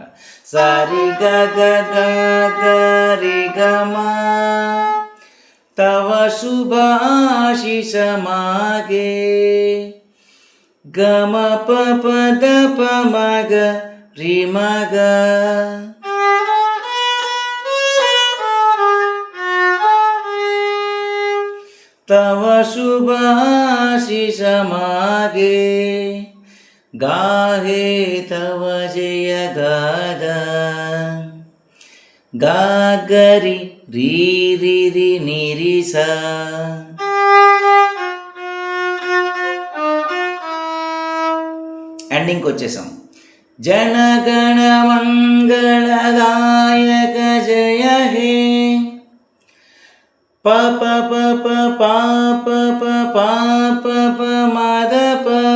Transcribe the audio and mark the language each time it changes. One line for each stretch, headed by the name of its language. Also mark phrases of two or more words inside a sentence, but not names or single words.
Bangla: సరి గ గ గ గ రి గ మా তব শুভ আশিস মাগে గ మ ప ప ద ప మ గ రి మ గ তব শুভআশিস মাগে গাহে তব জয় গাথা गागरि री री री नी री सा.
Telugu: ఎండింగ్కి వచ్చేసాం.
Bangla: জনগণ মঙ্গলদায়ক জয় হে ప ప ప ప ప ప ప ప ప ప మద ప